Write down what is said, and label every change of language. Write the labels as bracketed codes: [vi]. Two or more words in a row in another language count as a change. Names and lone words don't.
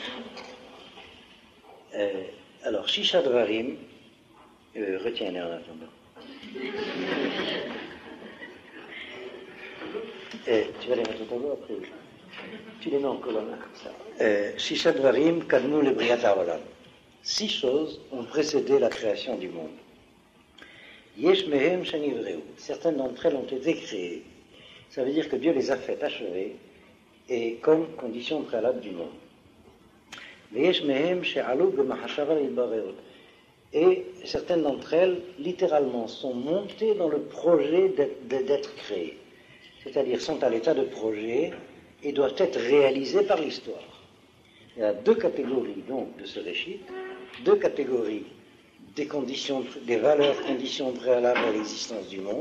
[fr] Alors, [he] שישה דברים, [fr] retiens-les en attendant. Tu vas les mettre au tableau après. Tu les mets en colonne comme ça. [he] שישה דברים קדמו לבריאת העולם. [fr] 6 choses ont précédé la création du monde. [he] יש מהם שנבראו. [fr] Certaines d'entre elles ont été créées. Ça veut dire que Dieu les a fait achever et comme condition préalable du monde. [he] יש מהם שעלו במחשבה להיבראות. [fr] Et certaines d'entre elles, littéralement, sont montées dans le projet d'être créées. C'est-à-dire sont à l'état de projet et doivent être réalisées par l'histoire. Il y a 2 catégories donc de ce réchit, 2 catégories des conditions, des valeurs, conditions préalables à l'existence du monde.